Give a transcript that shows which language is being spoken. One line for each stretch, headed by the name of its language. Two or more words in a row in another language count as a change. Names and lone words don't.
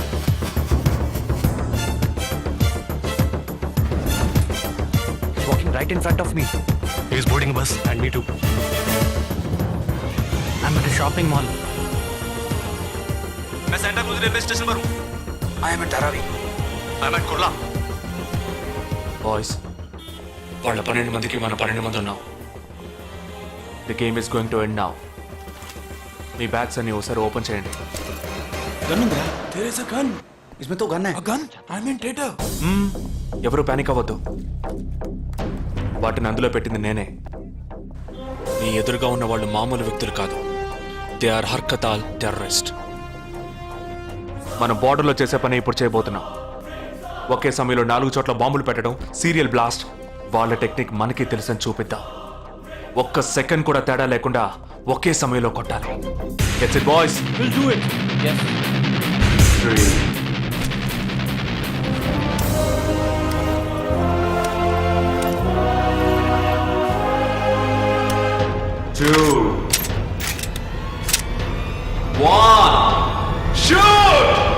English: Walking right and in front of me. He is boarding a bus and me too. I'm at a shopping mall.
Hindi: मैं सेंटा क्रूज रेलवे स्टेशन पर हूँ।
English: I am at Dharavi. I'm at Kurla.
Telugu: బాయ్స్ వాళ్ళ 12 మందికి మన 12 మంది ఉన్నాం.
English: The game is going to end now.
Telugu: మీ బ్యాగ్స్ అన్ని ఒకసారి ఓపెన్ చేయండి.
Hindi: इसमें तो गन है.
English: Gun I mean tator
Telugu: ఎవరు పానిక్ అవ్వద్దు. వాటిని అందులో పెట్టింది నేనే. మీ ఎదురుగా ఉన్న వాళ్ళు మామూలు వ్యక్తులు కాదు.
English: They are Harkatal terrorist.
Telugu: మనం బార్డర్లో చేసే పని ఇప్పుడు చేయబోతున్నాం. ఒకే సమయంలో 4 చోట్ల బాంబులు పెట్టడం,
English: serial blast.
Telugu: వాళ్ళ టెక్నిక్ మనకి తెలుసని చూపిద్దాం. ఒక్క సెకండ్ కూడా తేడా లేకుండా ఒకే సమయంలో కొట్టాలి.
English: Gets it boys. Will do it. Yes. 3 2 1 shoot.